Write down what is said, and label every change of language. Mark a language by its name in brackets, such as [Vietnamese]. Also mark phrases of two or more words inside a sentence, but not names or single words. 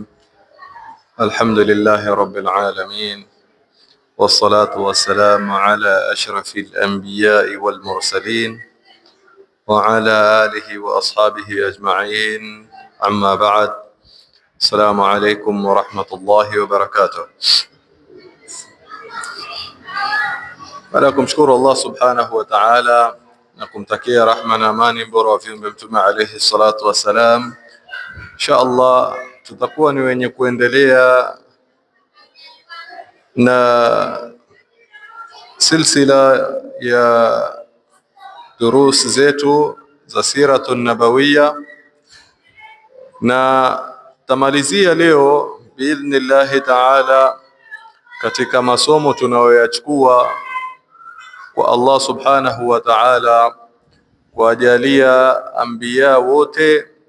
[Arabic] الحمد لله رب العالمين، والصلاة والسلام على أشرف الأنبياء والمرسلين وعلى آله وأصحابه أجمعين، أما بعد. السلام عليكم ورحمة الله وبركاته. [Swahili] Baada ya kumshukuru Allah [Arabic] سبحانه وتعالى [Swahili] na kumtakia rahma na amani bora wa viumbe Mtume [Arabic] عليه الصلاة والسلام, إن شاء الله [Swahili] tutakuwa ni wenye kuendelea na silsila ya durus zetu za [Arabic] السيرة النبوية, [Swahili] na tamalizia leo [Arabic] بإذن الله تعالى [Swahili] katika masomo tunayoyachukua kwa Allah [Arabic] سبحانه وتعالى [Swahili] kuwajalia anbiya wote